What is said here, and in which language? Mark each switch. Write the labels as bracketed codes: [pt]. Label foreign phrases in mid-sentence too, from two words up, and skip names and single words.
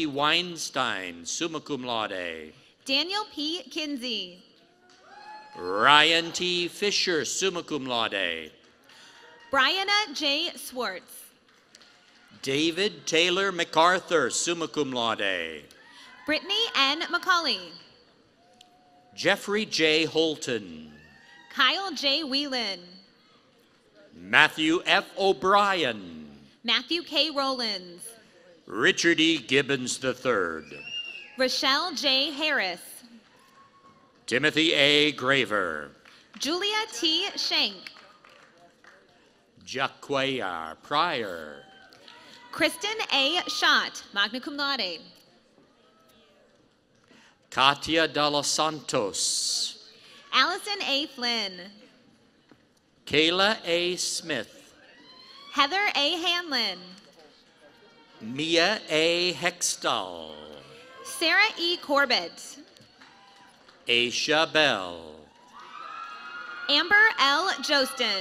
[en] Weinstein, [la] summa cum laude. [en] Daniel P. Kinsey. Ryan T. Fisher, [la] summa cum laude. [en] Brianna J. Swartz. David Taylor MacArthur, [la] summa cum laude. [en] Brittany N. McCauley. Jeffrey J. Holton. Kyle J. Whelan. Matthew F. O'Brien. Matthew K. Rollins. Richard E. Gibbons III. Rochelle J. Harris. Timothy A. Graver. Julia T. Shank. Jaquayar Pryor. Kristen A. Schott, [la] magna cum laude. [en] Katia de los Santos. Allison A. Flynn. Kayla A. Smith. Heather A. Hanlon. Mia A. Hextall. Sarah E. Corbett. Aisha Bell. Amber L. Jostin.